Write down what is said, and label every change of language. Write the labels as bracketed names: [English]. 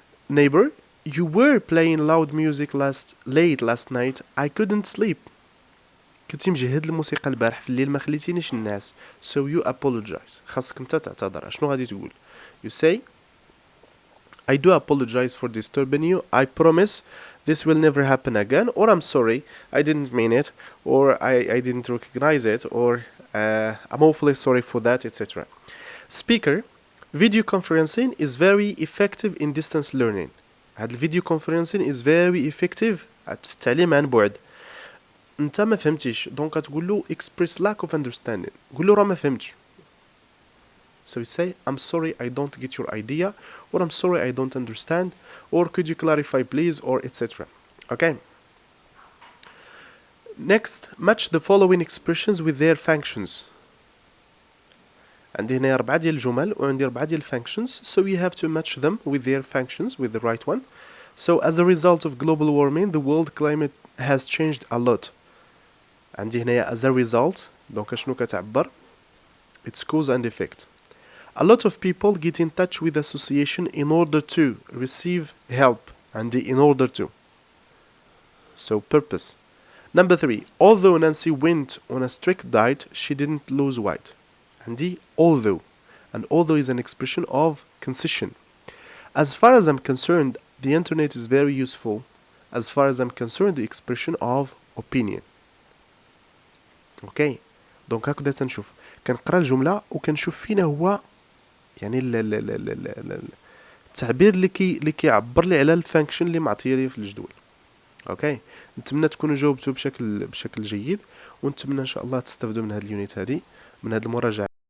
[English] Neighbor, you were playing loud music late last night. I couldn't sleep. [Arabic] كنتي مجهد الموسيقى البارح في الليل ما خليتينيش الناس. [English] So you apologize. [Arabic] خاصك انت تعتذر. شنو غادي تقول؟ [English] You say, I do apologize for disturbing you. I promise this will never happen again. Or I'm sorry, I didn't mean it. Or I didn't recognize it. Or I'm awfully sorry for that, etc. Speaker, video conferencing is very effective in distance learning. [Arabic] هاد الفيديو [English] conferencing is very effective [Arabic] في التعليم عن بعد. انت ما فهمتيش دونك تقول له [English] express lack of understanding. [Arabic] قول له راه ما فهمتش. [English] So you say, I'm sorry I don't get your idea, or I'm sorry I don't understand, or could you clarify please, or etc. Okay. Next, match the following expressions with their functions. [Arabic] عندي هنا 4 ديال [English] الجمل وعندي 4 ديال functions, so you have to match them with their functions with the right one. So as a result of global warming the world climate has changed a lot. [Arabic] عندي هنا [English] as a result [Arabic] دونك شنو كتعبر [English] it's cause and effect. A lot of people get in touch with the association in order to receive help. عندي in order to. So purpose. Number 3. Although Nancy went on a strict diet, she didn't lose weight. عندي although. And although is an expression of concession. As far as I'm concerned, the internet is very useful. As far as I'm concerned, the expression of opinion. Okay. [Arabic] دونك هكذا تنشوف كنقرا الجملة وكنشوف فينا هو يعني التعبير اللي كيعبر لي على الفانكشن اللي معطيه لي في الجدول. اوكي نتمنى تكونوا جاوبتوا بشكل جيد ونتمنى ان شاء الله تستافدوا من هذه اليونيت هذه من هذه المراجعه.